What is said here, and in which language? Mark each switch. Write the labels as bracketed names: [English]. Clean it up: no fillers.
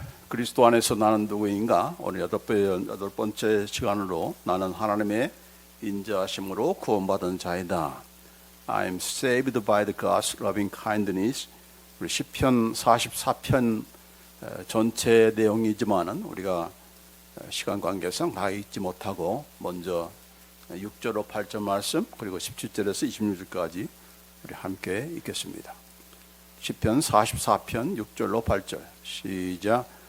[Korean] 그리스도 안에서 나는 누구인가? 오늘 여덟 번째 시간으로 나는 하나님의 인자하심으로 구원받은 자이다. [English] I am saved by the God's loving kindness. [Korean] 우리 시편 44편 전체 내용이지만은 우리가 시간 관계상 다 읽지 못하고 먼저 6절로 8절 말씀 그리고 17절에서 26절까지 우리 함께 읽겠습니다. 시편 44편 6절로 8절 시작.